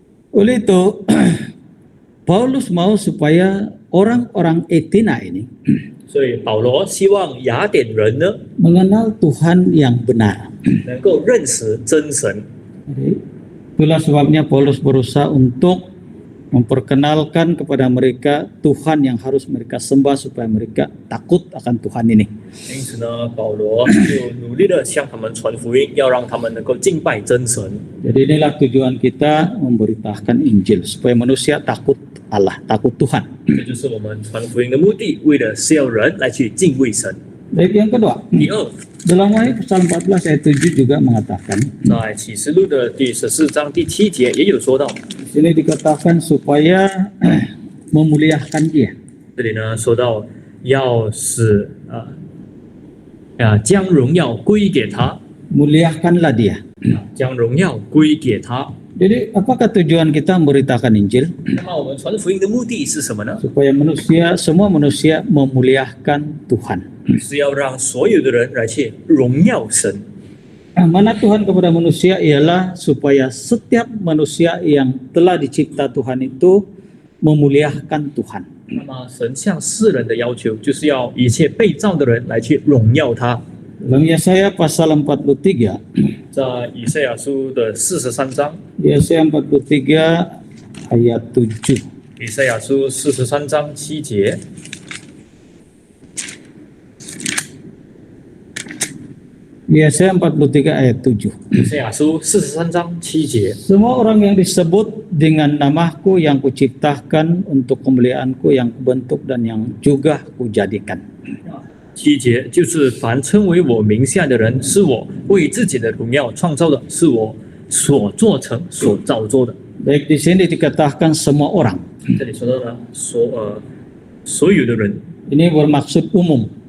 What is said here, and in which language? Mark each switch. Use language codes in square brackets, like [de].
[ms] oleh itu Paulus mau supaya orang-orang Etina ini [zh] 所以保罗希望雅典人呢 [ms] mengenal Tuhan yang benar. [zh] 能够认识真神。 [ms] Jadi, itulah sebabnya Paulus berusaha untuk memperkenalkan kepada mereka Tuhan yang harus mereka sembah supaya mereka takut akan Tuhan ini. [zh] 因此呢，保罗就努力的向他们传福音，要让他们能够敬拜真神。 [ms] Jadi inilah tujuan kita memberitakan Injil supaya manusia takut Allah, takut Tuhan. [zh] 这就是我们传福音的目的，为的是要人来去敬畏神。 [ms] Baik, yang kedua, [zh] 第二， [ms] dalam Wahyu pasal 14 ayat 7 juga mengatakan, [zh] 在启示录的第14章第7节也有说到， [ms] di sini dikatakan supaya memuliakan Dia. [zh] 这里呢说到要使将荣耀归给他， [ms] Muliakanlah Dia. [zh] 将荣耀归给他。 [ms] Jadi apakah tujuan kita memberitakan Injil? [zh] 那么我们传福音的目的是什么呢？ [ms] Supaya semua manusia memuliakan Tuhan. [zh] 是要让所有的人来去荣耀神。 [ms] Mana Tuhan kepada manusia ialah supaya setiap manusia yang telah dicipta Tuhan itu memuliakan Tuhan. [zh] 那么神向世人的要求，就是要一切被造的人来去荣耀他。 [ms] Dalam Yesaya pasal 43, [zh] 在以赛亚书的43章， [ms] Yesaya 43 ayat 7. [zh] 以赛亚书43章7节， [ms] Yesaya 43 ayat 7. [zh] 以赛亚书43章7节， [ms] Semua orang yang disebut dengan namaku yang kuciptakan untuk kemuliaanku yang kubentuk dan yang juga kujadikan. [zh] 7节就是凡称为我名下的人，是我为自己的荣耀创造的，是我所做成、所造作的。 [ms] Baik, di sini dikatakan semua orang. [zh] 这里说到的所有的人， [ms] Ini bermaksud umum.